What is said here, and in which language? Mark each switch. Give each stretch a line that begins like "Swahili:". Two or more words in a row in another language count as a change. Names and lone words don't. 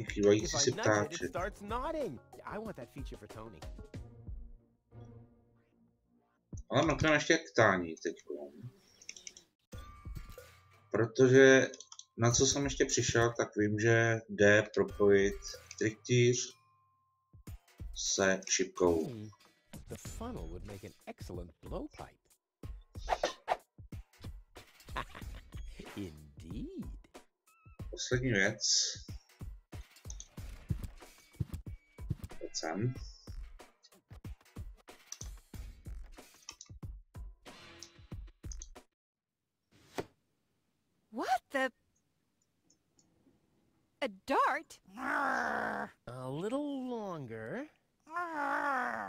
English: If
Czech: chýbající
English: I
Czech: si
English: nudge it,
Czech: ptáček.
English: it starts nodding. I want that feature for Tony.
Czech: Ale mrkneme ještě k tání teď. Protože na co jsem ještě přišel, tak vím, že jde propojit trychtýř se šipkou.
English: The funnel would make an excellent blowpipe. Indeed.
Czech: Poslední věc. Pojď sem.
English: What the? A dart? A little longer. Ah.